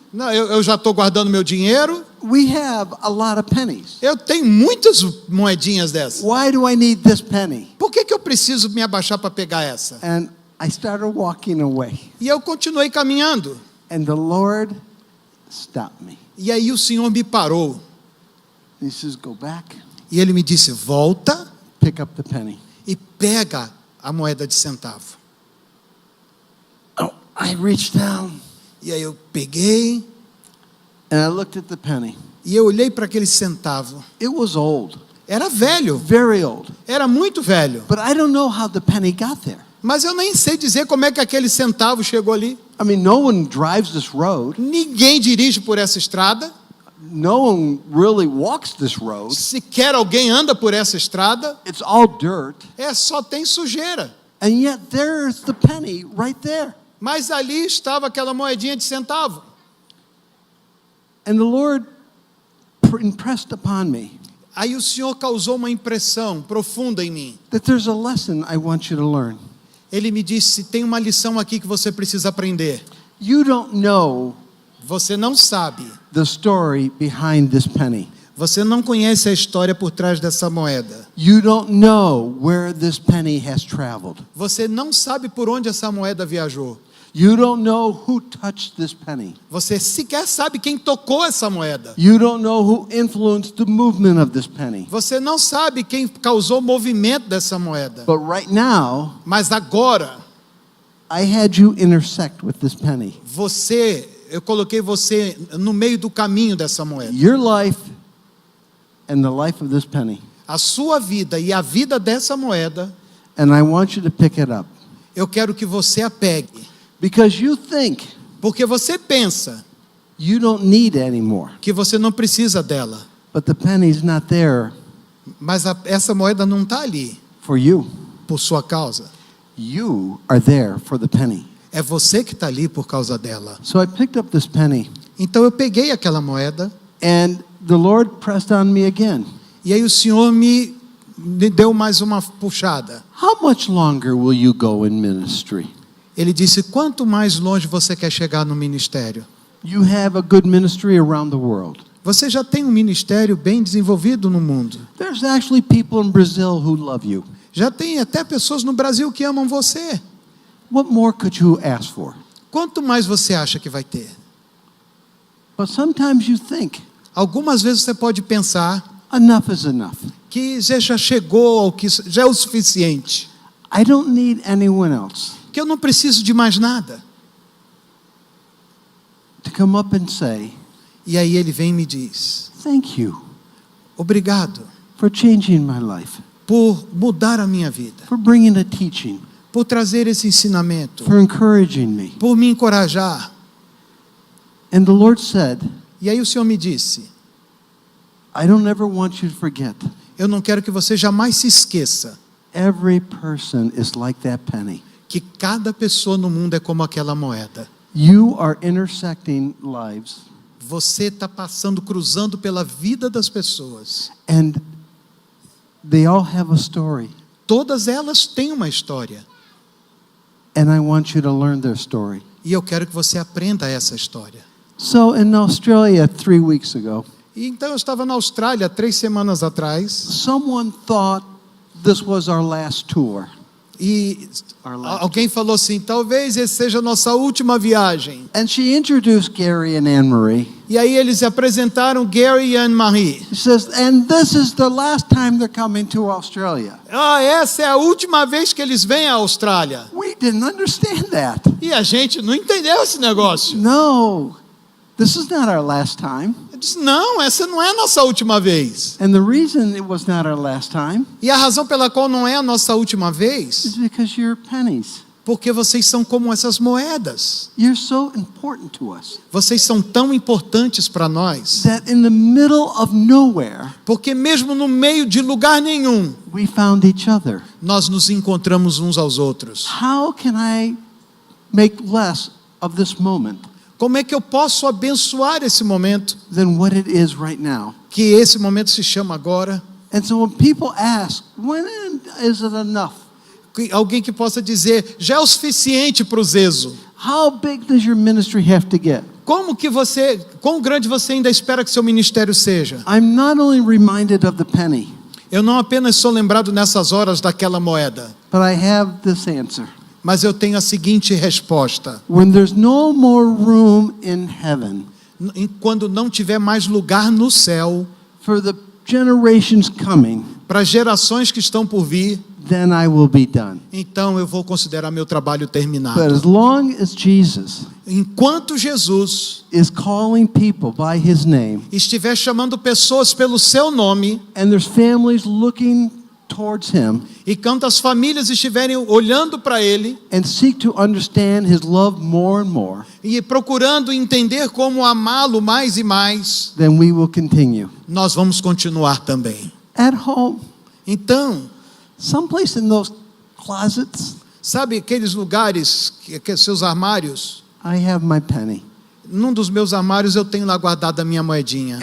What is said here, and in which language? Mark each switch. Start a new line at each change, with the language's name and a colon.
Portuguese: não, eu já estou guardando meu dinheiro.
English: We have a lot of pennies.
Portuguese: Eu tenho muitas moedinhas dessas.
English: Why do I need this penny?
Portuguese: Por que eu preciso me abaixar para pegar essa?
English: And I started walking away,
Portuguese: E eu continuei caminhando.
English: and the Lord stopped me.
Portuguese: E aí o Senhor me parou.
English: He says, "Go back,
Portuguese: E Ele me disse, volta
English: pick up the penny."
Portuguese: e pega a moeda de centavo.
English: Oh, I reached down
Portuguese: E aí eu peguei
English: and I looked at the penny.
Portuguese: e eu olhei para aquele centavo.
English: It was old,
Portuguese: Era velho,
English: very old.
Portuguese: era muito velho.
English: But I don't know how the penny got there.
Portuguese: Mas eu nem sei dizer como é que aquele centavo chegou ali.
English: I mean, no one drives this road.
Portuguese: Ninguém dirige por essa estrada.
English: No one really walks this road.
Portuguese: Sequer alguém anda por essa estrada.
English: It's all dirt.
Portuguese: Só tem sujeira.
English: And yet there's the penny right there.
Portuguese: Mas ali estava aquela moedinha de centavo.
English: And the Lord impressed upon me
Portuguese: Aí o Senhor causou uma impressão profunda em mim.
English: that there's a lesson I want you to learn.
Portuguese: Ele me disse, tem uma lição aqui que você precisa aprender.
English: You don't know
Portuguese: Você não sabe.
English: the story behind this penny.
Portuguese: Você não conhece a história por trás dessa moeda.
English: You don't know where this penny has traveled.
Portuguese: Você não sabe por onde essa moeda viajou.
English: You don't know who touched this penny.
Portuguese: Você sequer sabe quem tocou essa moeda.
English: You don't know who influenced the movement of this penny.
Portuguese: Você não sabe quem causou o movimento dessa moeda.
English: But right now,
Portuguese: Mas agora,
English: I had you intersect with this penny.
Portuguese: eu coloquei você no meio do caminho dessa moeda.
English: Your life and the life of this penny.
Portuguese: A sua vida e a vida dessa moeda,
English: And I want you to pick it up.
Portuguese: eu quero que você a pegue.
English: Because you think
Portuguese: Porque você pensa
English: you don't need anymore.
Portuguese: que você não precisa dela.
English: But the penny's not there
Portuguese: Mas essa moeda não está ali
English: for you.
Portuguese: por sua causa.
English: You are there for the penny.
Portuguese: É você que está ali por causa dela.
English: So I picked up this penny,
Portuguese: Então eu peguei aquela moeda
English: and the Lord pressed on me again.
Portuguese: e aí o Senhor me deu mais uma puxada.
English: How much longer will you go in ministry?
Portuguese: Ele disse, quanto mais longe você quer chegar no ministério?
English: You have a good ministry around the world.
Portuguese: Você já tem um ministério bem desenvolvido no mundo.
English: There's actually people in Brazil who love you.
Portuguese: Já tem até pessoas no Brasil que amam você.
English: What more could you ask for?
Portuguese: Quanto mais você acha que vai ter?
English: But sometimes you think,
Portuguese: Algumas vezes você pode pensar
English: enough is enough.
Portuguese: que você já chegou ao que já é o suficiente.
English: I don't need anyone else
Portuguese: Que eu não preciso de mais nada.
English: to come up and say,
Portuguese: E aí ele vem e me diz:
English: thank you
Portuguese: obrigado
English: for changing my life,
Portuguese: por mudar a minha vida,
English: for bringing a teaching,
Portuguese: por trazer esse ensinamento,
English: for encouraging me.
Portuguese: por me encorajar.
English: And the Lord said,
Portuguese: E aí o Senhor me disse:
English: I don't ever want you to forget.
Portuguese: eu não quero que você jamais se esqueça
English: Every person is like that penny.
Portuguese: que cada pessoa no mundo é como aquela moeda.
English: You are intersecting lives,
Portuguese: Você está passando, cruzando pela vida das pessoas.
English: and they all have a story.
Portuguese: Todas elas têm uma história.
English: And I want you to learn their story.
Portuguese: E eu quero que você aprenda essa história.
English: So in Australia 3 weeks ago,
Portuguese: E então eu estava na Austrália 3 semanas atrás.
English: someone thought this was our last tour.
Portuguese: E alguém falou assim: talvez esse seja a nossa última viagem.
English: And she introduced Gary and Anne-Marie.
Portuguese: E aí eles apresentaram Gary e Anne-Marie.
English: She says, and this is the last time they're coming to Australia.
Portuguese: Essa é a última vez que eles vêm à Austrália.
English: We didn't understand that.
Portuguese: E a gente não entendeu esse negócio.
English: No, this is not our last time.
Portuguese: Eu disse: não, essa não é a nossa última vez.
English: And the reason it was not our last time
Portuguese: E a razão pela qual não é a nossa última
English: is
Portuguese: vez,
English: because you're pennies.
Portuguese: porque vocês são como essas moedas.
English: You're so important to us
Portuguese: Vocês são tão importantes para nós,
English: that in the middle of nowhere,
Portuguese: porque mesmo no meio de lugar nenhum,
English: we found each other.
Portuguese: nós nos encontramos uns aos outros.
English: How can I make less of this moment
Portuguese: Como é que eu posso abençoar esse momento,
English: than what it is right now?
Portuguese: que esse momento se chama agora?
English: And so when people ask, when is it enough?
Portuguese: Alguém que possa dizer: já é o suficiente para o Zezo.
English: How big does your ministry have to get?
Portuguese: Quão grande você ainda espera que seu ministério seja?
English: I'm not only reminded of the penny,
Portuguese: Eu não apenas sou lembrado nessas horas daquela moeda,
English: but I have this answer.
Portuguese: mas eu tenho a seguinte resposta:
English: When there's no more room in heaven
Portuguese: quando não tiver mais lugar no céu
English: for the generations coming,
Portuguese: para gerações que estão por vir,
English: then I will be done.
Portuguese: então eu vou considerar meu trabalho
English: But
Portuguese: terminado.
English: as long as Jesus
Portuguese: Enquanto Jesus
English: is calling people by his name,
Portuguese: estiver chamando pessoas pelo seu nome,
English: and there's families looking towards him
Portuguese: e quando as famílias estiverem olhando para ele
English: and seek to understand his love more and more,
Portuguese: e procurando entender como amá-lo mais e mais,
English: then we will continue.
Portuguese: nós vamos continuar também.
English: At home,
Portuguese: Então,
English: someplace in those closets,
Portuguese: sabe aqueles lugares, que seus armários?
English: I have my penny.
Portuguese: Num dos meus armários eu tenho lá guardado a minha moedinha.